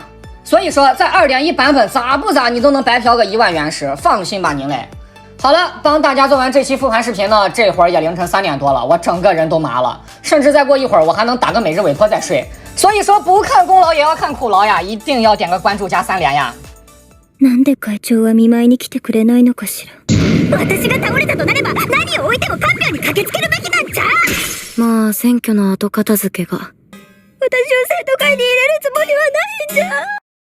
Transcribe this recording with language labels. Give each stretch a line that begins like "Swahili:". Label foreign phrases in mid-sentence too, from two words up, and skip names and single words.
Chinese: 所以说在 2.1 版本咋不咋你都能白嫖个1万原石，放心吧您嘞。好了，帮大家做完这期复盘视频呢，这会儿也凌晨3点多了，我整个人都麻了，甚至再过一会儿我还能打个每日委托再睡。所以说不看功劳也要看苦劳呀，一定要点个关注加3连呀。
Japanese: なんで会長は見舞いに来てくれないのかしら。私が倒れたとなれば何を置いても看病に駆けつけるべきなんじゃ。まあ選挙の後片付けが。私を生徒会に入れるつもりはないんじゃ。